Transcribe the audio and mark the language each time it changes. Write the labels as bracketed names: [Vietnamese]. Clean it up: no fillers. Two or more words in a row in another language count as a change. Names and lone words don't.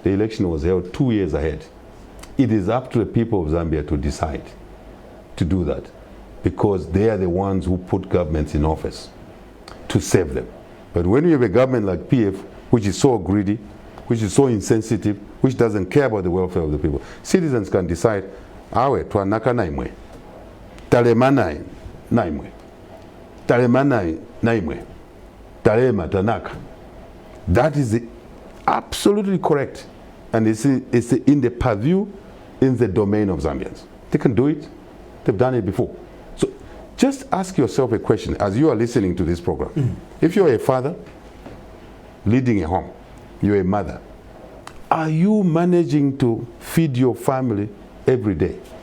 [English] The election was held 2 years ahead. It is up to the people of Zambia to decide to do that, because they are the ones who put governments in office to save them. But when you have a government like PF, which is so greedy, which is so insensitive, which doesn't care about the welfare of the people, citizens can decide, [Bemba] awe twanaka naimwe, talema naimwe, talema naimwe, talema tanaka. [English] That is absolutely correct, and it's in the purview, in the domain of Zambians. They can do it. They've done it before. So Just ask yourself a question as you are listening to this program. If you're a father leading a home, you're a mother, are you managing to feed your family every day?